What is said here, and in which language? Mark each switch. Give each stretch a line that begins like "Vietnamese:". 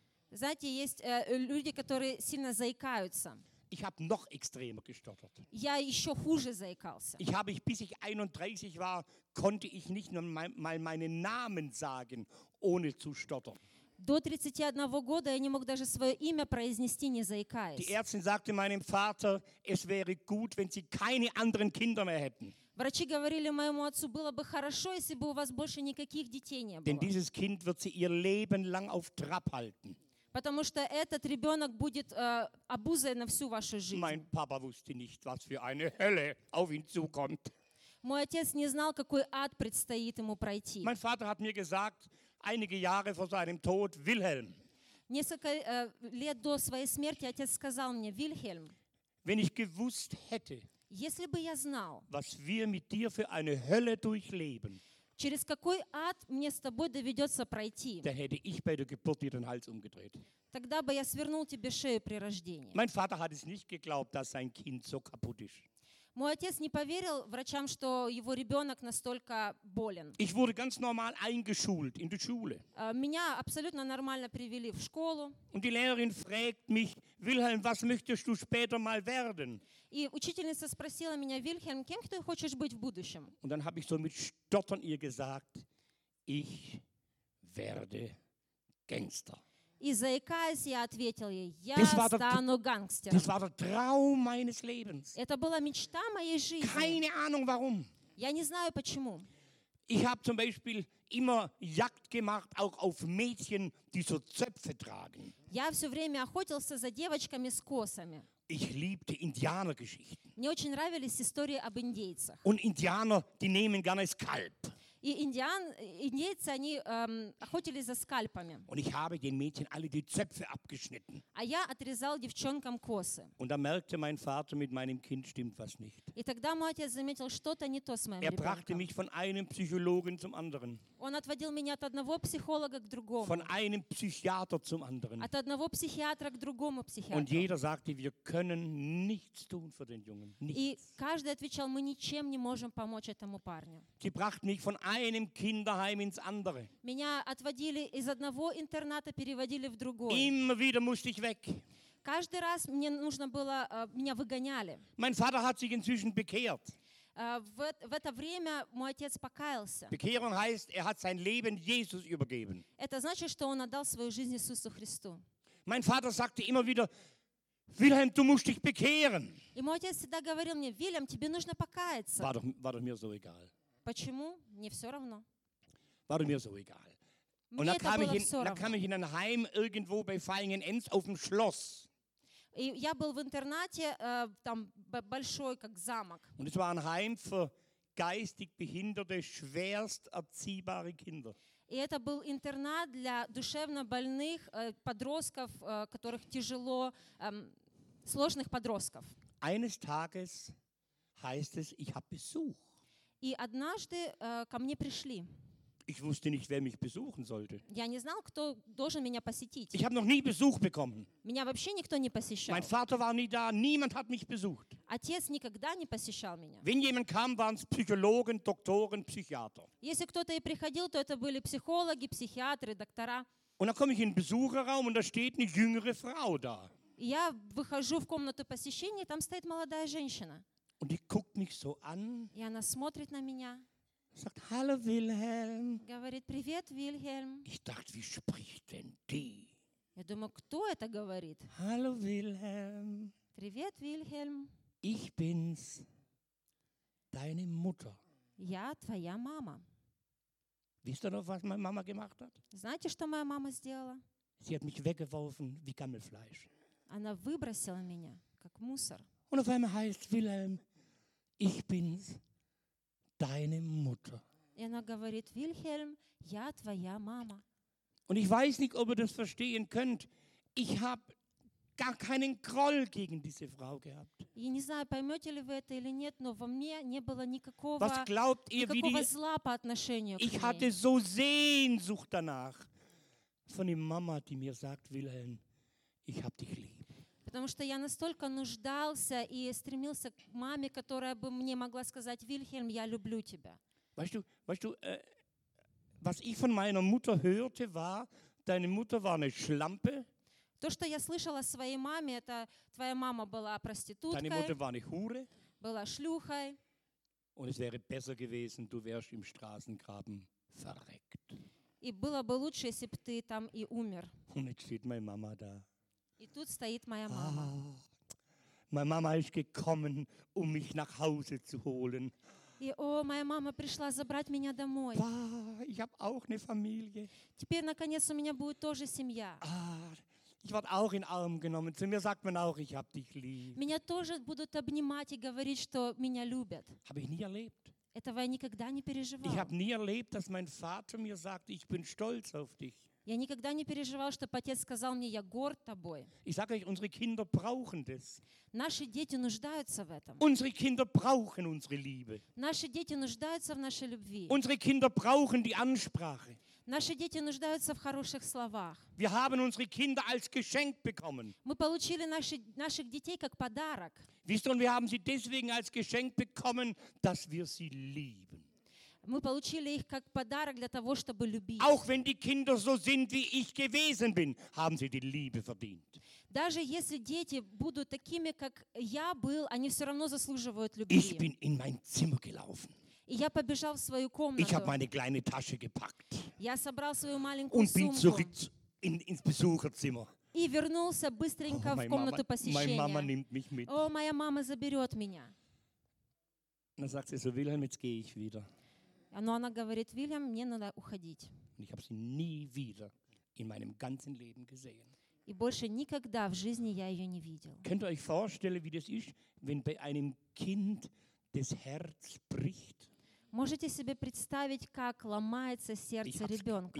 Russian: Знаете, есть люди, которые сильно заикаются.
German: Ich habe noch extremer gestottert.
Russian: Я еще хуже заикался.
German: Ich habe, bis ich 31 war, konnte ich nicht nur mal meinen Namen sagen, ohne zu stottern.
Russian: До 31 года я не мог даже свое имя произнести, не заикаясь.
German: Die Ärztin sagte meinem Vater: Es wäre gut, wenn Sie keine anderen Kinder mehr hätten.
Russian: Врачи говорили моему отцу: было бы хорошо, если бы у вас больше никаких детей не было.
German: Denn dieses Kind wird Sie ihr Leben lang auf Trab halten.
Russian: Потому что этот ребенок будет обузой на всю вашу жизнь.
German: Mein Papa wusste nicht, was für eine Hölle auf ihn zukommt.
Russian: Мой отец не знал, какой ад предстоит ему пройти.
German: Mein Vater hat mir gesagt, einige Jahre vor seinem Tod: Wilhelm.
Russian: Несколько лет до своей смерти отец сказал мне: Вильгельм.
German: Wenn ich gewusst hätte.
Russian: Если бы я знал.
German: Was wir mit dir für eine Hölle durchleben.
Russian: Через какой ад мне с тобой доведется пройти?
German: Dann hätte ich bei der Geburt dir den Hals umgedreht.
Russian: Тогда бы я свернул тебе шею при рождении.
German: Mein Vater hat es nicht geglaubt, dass sein Kind so kaputt ist.
Russian: Мой отец не поверил врачам, что его ребенок настолько болен.
German: Ich wurde ganz normal eingeschult in die Schule.
Russian: Меня абсолютно нормально привели в школу.
German: Und die Lehrerin fragt mich: Wilhelm, was möchtest du später mal werden?
Russian: И учительница спросила меня: Вильхельм, кем ты хочешь быть в будущем?
German: Und dann habe ich so mit Stottern ihr gesagt: Ich werde Gangster.
Russian: И заикаясь, я ответил ей: я стану гангстером.
German: Das war der Traum meines Lebens.
Russian: Это была мечта моей жизни.
German: Keine Ahnung warum.
Russian: Я не знаю почему.
German: Ich habe zum Beispiel immer Jagd gemacht, auch auf Mädchen, die so Zöpfe tragen.
Russian: Я все время охотился за девочками с косами.
German: Ich liebte Indianergeschichten.
Russian: Мне очень нравились истории об индейцах.
German: Und Indianer, die nehmen gerne das Kalb.
Russian: И индейцы, они охотились за скальпами.
German: Und ich habe den Mädchen alle die Zöpfe abgeschnitten.
Russian: А я отрезал девчонкам косы.
German: Und da merkte mein Vater, mit meinem Kind stimmt was nicht.
Russian: И тогда мой отец заметил, что-то не то с моим ребенком.
German: Er brachte mich von einem Psychologen zum anderen.
Russian: Он отводил меня от одного психолога к другому.
German: Von einem Psychiater zum anderen.
Russian: От одного психиатра к другому психиатру.
German: Und jeder sagte, wir können nichts tun für den Jungen.
Russian: И каждый отвечал, мы ничем не можем помочь этому парню.
German: Sie brachte mich von einem Kinderheim ins andere.
Russian: Меня отводили из одного интерната, переводили в другой.
German: Immer wieder musste ich weg.
Russian: Каждый раз мне нужно было, меня выгоняли.
German: Mein Vater hat sich inzwischen bekehrt.
Russian: В это время мой отец покаялся.
German: Bekehrung heißt, er hat sein Leben Jesus übergeben.
Russian: Это значит, что он отдал свою жизнь Иисусу Христу.
German: Mein Vater sagte immer wieder, Wilhelm, du musst dich bekehren.
Russian: И мой отец всегда говорил мне, Вильям, тебе нужно покаяться.
German: War doch mir so egal.
Russian: Почему? Мне все равно.
German: War doch mir so egal.
Russian: Мне это было все равно.
German: Und dann kam ich in ein Heim irgendwo bei Feilingen-Enz auf dem Schloss.
Russian: И я был в интернате, там большой, как замок.
German: Und es war ein Heim für geistig behinderte, schwerst erziehbare Kinder.
Russian: И это был интернат для душевно больных подростков, которых тяжело, сложных подростков.
German: Eines Tages heißt es, ich habe Besuch.
Russian: И однажды ко мне пришли.
German: Ich wusste nicht, wer mich besuchen sollte.
Russian: Я не знал, кто должен меня посетить.
German: Ich habe noch nie Besuch bekommen.
Russian: Меня вообще никто не посещал.
German: Mein Vater war nie da, niemand hat mich besucht.
Russian: Отец никогда не посещал меня.
German: Wenn jemand kam, waren es Psychologen, Doktoren, Psychiater.
Russian: Если кто-то и приходил, то это были психологи, психиатры, доктора.
German: Und dann komme ich in den Besucherraum und da steht eine jüngere Frau da.
Russian: Я выхожу в комнату посещения, там стоит молодая женщина.
German: Und die guckt mich so an.
Russian: И она смотрит на меня.
German: Sagt, hallo Wilhelm.
Russian: Говорит, привет, Вильгельм.
German: Ich dachte, wie spricht denn die?
Russian: Я думаю, кто это говорит?
German: Hallo Wilhelm.
Russian: Привет, Вильгельм.
German: Ich bin's, deine Mutter.
Russian: Я твоя мама.
German: Wisst ihr noch, was meine Mama gemacht hat?
Russian: Знаете, что моя мама сделала?
German: Sie hat mich weggeworfen wie Gammelfleisch.
Russian: Она выбросила меня, как мусор.
German: Und auf einmal heißt Wilhelm, ich bin's. Deine Mutter.
Russian: И она говорит, Вильгельм, я твоя мама.
German: Und ich weiß nicht, ob ihr das verstehen könnt. Ich habe gar keinen Groll gegen diese Frau gehabt.
Russian: Я не знаю, поймете ли вы это или нет, но во мне не было никакого.
German: Was glaubt ihr, wie die?
Russian: Зла по отношению к ней.
German: Ich hatte so Sehnsucht danach von der Mama, die mir sagt, Wilhelm, ich habe dich lieb.
Russian: Потому что я настолько нуждался и стремился к маме, которая бы мне могла сказать, Вильгельм, я люблю тебя.
German: Weißt du, was ich von meiner Mutter hörte, war, deine Mutter war eine Schlampe.
Russian: То, что я слышал о своей маме, это твоя мама была проституткой.
German: Deine Mutter war eine Hure.
Russian: Была шлюхой.
German: Und es wäre besser gewesen, du wärst im Straßengraben verreckt.
Russian: И было бы лучше, если бы ты там и умер.
German: Und jetzt steht meine Mama da.
Russian: И тут стоит моя мама. Моя мама
German: ist gekommen, um mich nach Hause zu holen.
Russian: И, о, моя мама пришла забрать меня домой.
German: Ich habe auch eine Familie.
Russian: Теперь, наконец, у меня будет тоже семья.
German: Ich werde auch in Arm genommen. Zu mir sagt man auch, ich habe dich lieb.
Russian: Меня тоже будут обнимать и говорить, что меня любят.
German: Habe ich nie erlebt.
Russian: Этого я никогда не переживал.
German: Ich habe nie erlebt, dass mein Vater mir sagt, ich bin stolz auf dich.
Russian: Я никогда не переживал, что отец сказал мне, я горд тобой.
German: Ich sage euch, unsere Kinder brauchen das.
Russian: Наши дети нуждаются в этом.
German: Unsere Kinder brauchen unsere Liebe.
Russian: Наши дети нуждаются в нашей любви.
German: Unsere Kinder brauchen die Ansprache.
Russian: Наши дети нуждаются в хороших словах.
German: Wir haben unsere Kinder als Geschenk bekommen.
Russian: Мы получили наших детей как подарок.
German: Wisst ihr, und wir haben sie deswegen als Geschenk bekommen, dass wir sie lieben.
Russian: Мы получили их как подарок для того, чтобы любить.
German: Auch wenn die Kinder so sind, wie ich gewesen bin, haben sie die Liebe verdient.
Russian: Даже если дети будут такими, как я был, они все равно заслуживают любви.
German: Ich bin in mein Zimmer gelaufen.
Russian: И я побежал в свою комнату.
German: Ich habe meine kleine Tasche gepackt.
Russian: Я собрал свою маленькую
German: Und
Russian: сумку.
German: Und bin zurück ins Besucherzimmer.
Russian: И вернулся быстренько в комнату посещения.
German: Meine Mama nimmt mich mit.
Russian: О, моя мама заберет меня. Она
German: sagt sie so, Wilhelm, jetzt gehe ich wieder.
Russian: Но она говорит, Вильям, мне надо уходить.
German: Ich habe sie nie wieder in meinem ganzen Leben gesehen.
Russian: И больше никогда в жизни я ее не видел.
German: Könnt ihr euch vorstellen, wie das ist, wenn bei einem Kind das Herz bricht?
Russian: Можете себе представить, как ломается сердце ребенка?